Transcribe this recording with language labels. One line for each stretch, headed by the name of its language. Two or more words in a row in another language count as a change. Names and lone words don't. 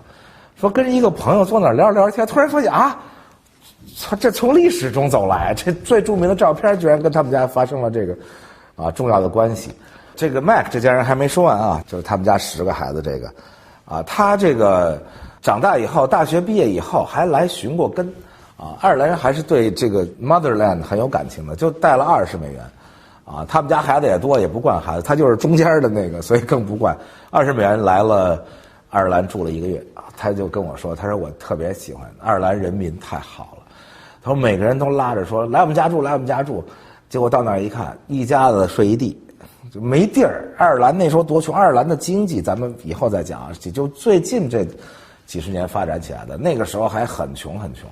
Chinese: 說跟一個朋友坐那兒聊聊天，突然發現啊，這從歷史中走來，這最著名的照片居然跟他們家發生了這個啊重要的關係。這個 Mac 這家人還沒說完啊，就是他們家10個孩子這個，啊，他這個長大以後，大學畢業以後還來尋過根。啊，愛爾蘭人還是對這個 motherland 很有感情的，就帶了$20，啊，他們家孩子也多，也不慣孩子，他就是中間的那個，所以更不慣。$20來了愛爾蘭住了1個月，啊，他就跟我說，他說我特別喜歡愛爾蘭人民太好了，他说每個人都拉着說來我們家住，來我們家住，結果到那兒一看，一家子睡一地，就沒地兒。愛爾蘭那時候多窮，愛爾蘭的經濟咱們以後再講啊，就最近這幾十年發展起來的，那個時候還很窮很窮。